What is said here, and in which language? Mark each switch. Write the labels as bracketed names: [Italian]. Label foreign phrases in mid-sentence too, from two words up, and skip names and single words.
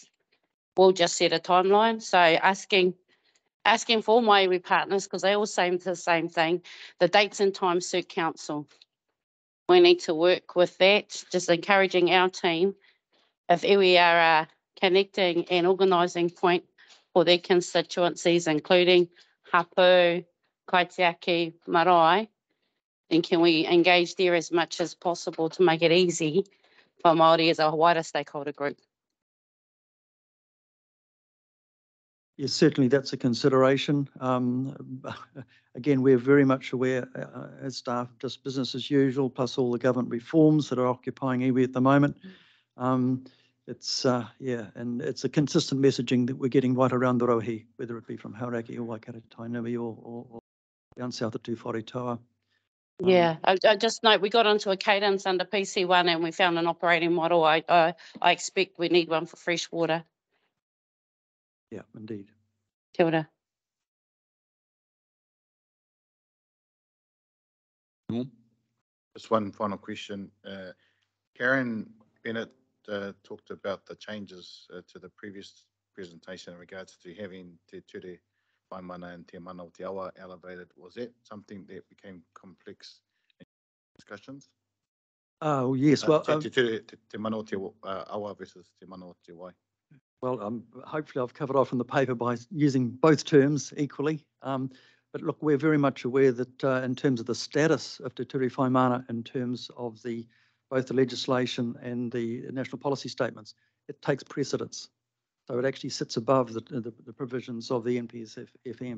[English] We'll just set a timeline. So asking for my iwi partners, because they all say the same thing, the dates and times suit council. We need to work with that, just encouraging our team, if iwi are a connecting and organising point for their constituencies, including [Māori] hapu, kaitiaki, marae, [English] then can we engage there as much as possible to make it easy for Māori as a wider stakeholder group? Yes, certainly that's a consideration. Again, we're very much aware as staff, just business as usual, plus all the government reforms that are occupying iwi at the moment. It's and it's a consistent messaging that we're getting right around the rohe, whether it be from Karakia or Waikato Tainui or down south at Tūwharetoa. Yeah, I just note we got onto a cadence under PC1 and we found an operating model. I expect we need one for freshwater. Yeah, indeed. [Māori] Kia ora. [English] Just one final question. Karen Bennett talked about the changes to the previous presentation in regards to having Te Ture Waimana and Te Mana o Te Awa elevated. Was that something that became complex in discussions? Oh, yes. Well, Te Mana o Te Awa versus Te Mana o Te Wai. Well, hopefully I've covered off in the paper by using both terms equally. But look, we're very much aware that in terms of the status of Te Ture Whaimana, in terms of both the legislation and the national policy statements, it takes precedence. So it actually sits above the provisions of the NPSFM.